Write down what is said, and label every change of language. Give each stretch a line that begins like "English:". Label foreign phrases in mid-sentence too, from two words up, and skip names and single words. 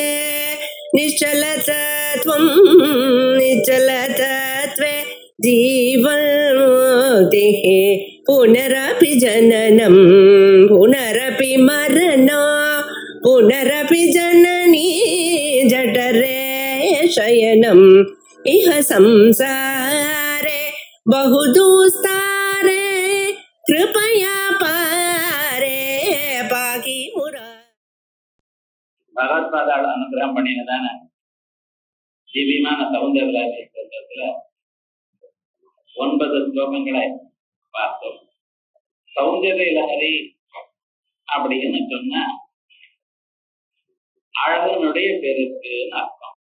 Sanskrit: निश्चलतत्वं निश्चलतत्वे जीवन्मुक्तिः पुनरपि जननं पुनरपि मरणं पुनरपि जननी जठरे शयनम् इह संसारे बहुदुस्तारे कृपया पारे पाकि मुरा
Tamil: பகவத்பாதால அனுகிரகம் பண்ணினதான திவ்யமான சௌந்தரராஜ 9 ஸ்லோகங்களை பார்த்தோம். சௌந்தர்ய லஹரி அப்படின்னு சொன்னா அழகனுடைய பெருக்குன்னு அர்த்தம்.